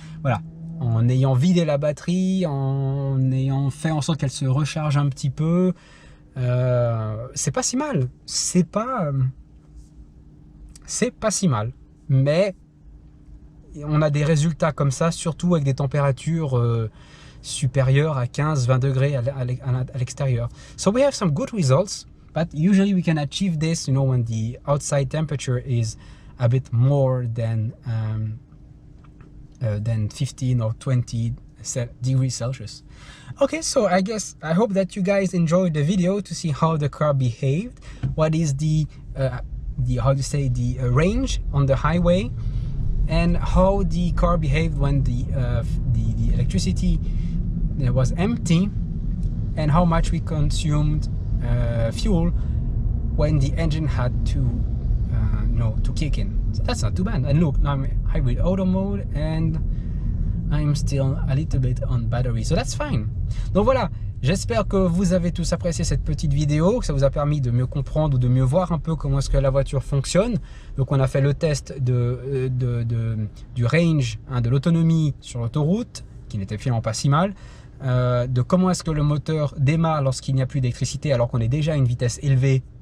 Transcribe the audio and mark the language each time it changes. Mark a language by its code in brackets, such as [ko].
[fr] Voilà, en ayant vidé la batterie, en ayant fait en sorte qu'elle se recharge un petit peu. C'est pas si mal. C'est pas si mal. Mais on a des résultats comme ça, surtout avec des températures supérieures à 15-20 degrés à l'extérieur. [en] So we have some good results, but usually we can achieve this, you know, when the outside temperature is a bit more than 15 or 20 degrees Celsius. Okay, so I hope that you guys enjoyed the video to see how the car behaved. What is the how to say, the range on the highway, and how the car behaved when the electricity was empty, and how much we consumed fuel when the engine had to to kick in. So that's not too bad. And look, now I'm hybrid auto mode and I'm still a little bit on battery, so that's fine. [fr] Donc voilà, j'espère que vous avez tous apprécié cette petite vidéo, que ça vous a permis de mieux comprendre ou de mieux voir un peu comment est-ce que la voiture fonctionne. Donc on a fait le test du range, hein, de l'autonomie sur l'autoroute, qui n'était finalement pas si mal, de comment est-ce que le moteur démarre lorsqu'il n'y a plus d'électricité alors qu'on est déjà à une vitesse élevée.